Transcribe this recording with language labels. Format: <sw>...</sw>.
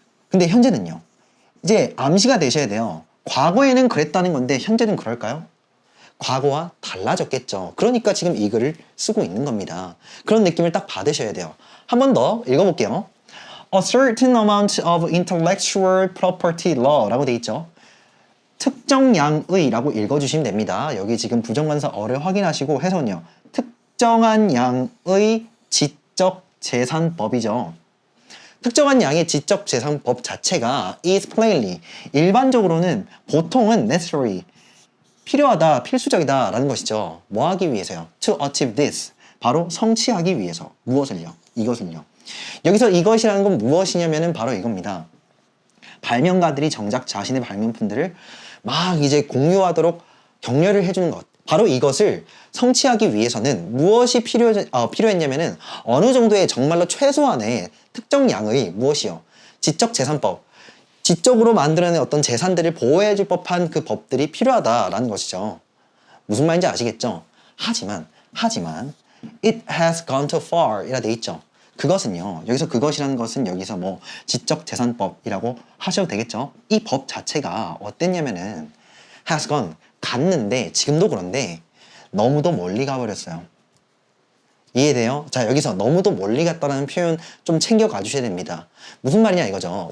<ko>근데 현재는요. 이제 암시가 되셔야 돼요. 과거에는 그랬다는 건데 현재는 그럴까요? 과거와 달라졌겠죠. 그러니까 지금 이 글을 쓰고 있는 겁니다. 그런 느낌을 딱 받으셔야 돼요. 한 번 더 읽어볼게요.</ko> <en>A certain amount of intellectual property law</en> <ko>라고 돼 있죠. 특정 양의 라고 읽어주시면 됩니다. 여기 지금 부정관사 어를 확인하시고 해석은요. 특정한 양의 지적재산법이죠. 특정한 양의 지적재산법 자체가 is plainly 일반적으로는 보통은 necessary 필요하다, 필수적이다 라는 것이죠. 뭐 하기 위해서요? To achieve this 바로 성취하기 위해서 무엇을요? 이것을요. 여기서 이것이라는 건 무엇이냐면은 바로 이겁니다. 발명가들이 정작 자신의 발명품들을 막 이제 공유하도록 격려를 해주는 것. 바로 이것을 성취하기 위해서는 무엇이 필요했냐면은 어느 정도의 정말로 최소한의 특정 양의 무엇이요? 지적재산법. 지적으로 만들어낸 어떤 재산들을 보호해줄 법한 그 법들이 필요하다라는 것이죠. 무슨 말인지 아시겠죠? 하지만</ko> <en>it has gone too far</en> <ko>이라 돼 있죠. 그것은요, 여기서 그것이라는 것은 여기서 뭐 지적재산법이라고 하셔도 되겠죠. 이 법 자체가 어땠냐면은 has gone, 갔는데 지금도 그런데 너무도 멀리 가버렸어요. 이해돼요? 자, 여기서 너무도 멀리 갔다는 표현 좀 챙겨가 주셔야 됩니다. 무슨 말이냐 이거죠.</ko>